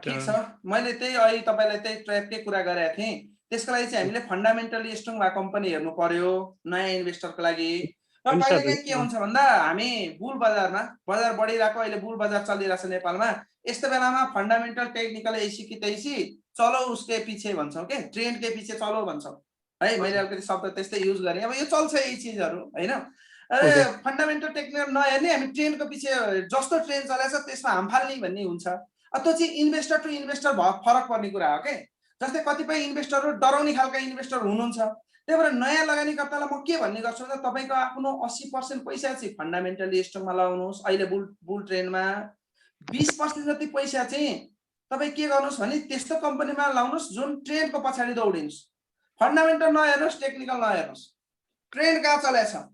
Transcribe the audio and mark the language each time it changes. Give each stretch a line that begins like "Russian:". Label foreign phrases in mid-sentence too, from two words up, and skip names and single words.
Nepali: ठिक छ मैले त्यही अहिले तपाईलाई त्यही ट्र्याककै कुरा गरेको थिएँ त्यसको लागि चाहिँ हामीले
English: fundamentally strong
Nepali: भएको कम्पनी हेर्नु पर्यो नयाँ इन्भेस्टरको लागि र कहिलेकाहीँ के हुन्छ भन्दा हामी बुल बजारमा बजार बढिरहेको अहिले बुल बजार चलिरहेछ नेपालमा यस्तो बेलामा
English: fundamental technical
Hindi: ऐसी कि तैसी चलो उसके पीछे
Nepali: भन्छौँ के
Hindi: ट्रेन्ड के पीछे चलो
Nepali: भन्छौँ है मैले अलिकति शब्द त्यस्तै युज गरेँ अब यो चल्छ यी चिजहरू होइन अरे
English: fundamental technical
Nepali: नहेर्ने हामी ट्रेन्डको पछि जस्तो ट्रेन्ड चलेछ त्यसमा हाम फाल्ने भन्ने हुन्छ त्यो चाहिँ
English: investor to investor
Nepali: फरक पर्ने कुरा हो के जस्तै कतिपय इन्भेस्टरहरू डराउने खालका इन्भेस्टर हुनुहुन्छ त्यही भएर नयाँ लगानीकर्तालाई म के भन्ने गर्छु भन्दा तपाईँको आफ्नो 80% पैसा चाहिँ
English: fundamentally strong
Nepali: लगाउनुहोस् अहिले
English: bull trend
Nepali: 20% जति पैसा चाहिँ तपाईँ के गर्नुहोस् भने त्यस्तो कम्पनीमा लाउनुहोस् जुन ट्रेन्डको पछाडि दौडिनुहोस् फन्डामेन्टल नहेर्नुहोस् टेक्निकल नहेर्नुहोस् ट्रेन्ड कहाँ चलेछ